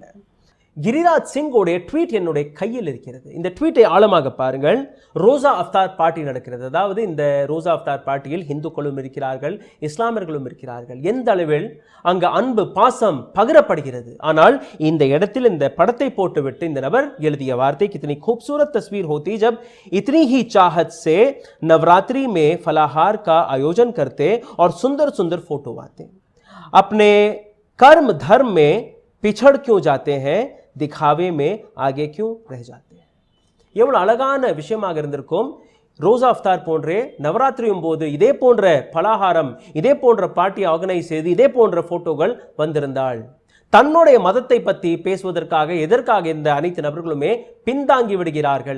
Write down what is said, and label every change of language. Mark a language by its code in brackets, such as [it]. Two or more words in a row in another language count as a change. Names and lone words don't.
[ta] கிரிராஜ் சிங்கோடைய ட்வீட் என்னுடைய கையில் இருக்கிறது. இந்த ட்வீட்டை ஆழமாக பாருங்கள். ரோசா அஃப்தார் பார்ட்டி நடக்கிறது. அதாவது இந்த ரோசா அஃப்தார் பார்ட்டியில் இந்துக்களும் இருக்கிறார்கள், இஸ்லாமியர்களும் இருக்கிறார்கள். எந்த அளவில் அங்கு அன்பு பாசம் பகிரப்படுகிறது. ஆனால் இந்த இடத்தில் இந்த படத்தை போட்டுவிட்டு இந்த நபர் எழுதிய வார்த்தை, [hi] कितनी खूबसूरत तस्वीर होती जब इतनी ही चाहत से नवरात्रि में फलाहार का आयोजन करते और सुंदर सुंदर फोटो आते, अपने कर्म धर्म में पिछड़ क्यों जाते हैं, दिखावे में आगे क्यों रह जाते हैं. [ta] எவ்வளவு அழகான விஷயமாக இருந்திருக்கும். ரோசா அஃப்தார் போன்றே நவராத்திரியும் போது இதே போன்ற பலகாரம், இதே போன்ற பார்ட்டி ஆர்கனைஸ் செய்து இதே போன்ற போட்டோகள் வந்திருந்தாள். தன்னுடைய மதத்தை பற்றி பேசுவதற்காக எதற்காக இந்த அனைத்து நபர்களுமே பின்தாங்கி விடுகிறார்கள்.